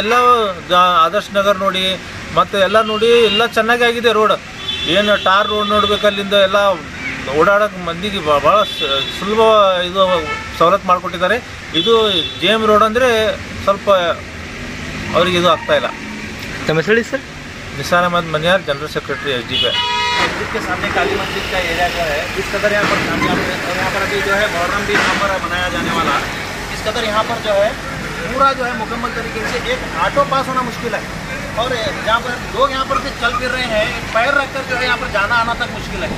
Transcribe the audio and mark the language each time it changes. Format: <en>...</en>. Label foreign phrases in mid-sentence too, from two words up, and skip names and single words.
<kn>ಎಲ್ಲ ಆದರ್ಶ್ ನಗರ್ ನೋಡಿ ಮತ್ತು ಎಲ್ಲ ನೋಡಿ ಎಲ್ಲ ಚೆನ್ನಾಗಿ ಆಗಿದೆ ರೋಡ್. ಏನು</kn> <en>tar road</en> <kn>ನೋಡ್ಬೇಕು, ಅಲ್ಲಿಂದ ಎಲ್ಲ ಓಡಾಡೋಕೆ ಮಂದಿಗೆ ಭಾಳ ಸುಲಭ ಇದು ಸವಲತ್ತು ಮಾಡಿಕೊಟ್ಟಿದ್ದಾರೆ. ಇದು JM ರೋಡ್ ಅಂದರೆ ಸ್ವಲ್ಪ ಅವ್ರಿಗೆ ಇದು ಆಗ್ತಾಯಿಲ್ಲ. ತಮ್ಮ ಹೇಳಿ ಸರ್.</kn> <hi>निसार अहमद मनियार,</hi> <en>General Secretary</en> <hi>SDP। मस्जिद के सामने काली मस्जिद का एरिया जो है इस कदर यहाँ पर यहाँ पर अभी जो है मुहर्रम भी यहाँ पर मनाया जाने वाला है। इस कदर यहाँ पर जो है पूरा जो है मुकम्मल तरीके से एक ऑटो पास होना मुश्किल है और जहाँ पर लोग यहाँ पर चल फिर रहे हैं, पैर रखकर जो है यहाँ पर जाना आना तक मुश्किल है।</hi>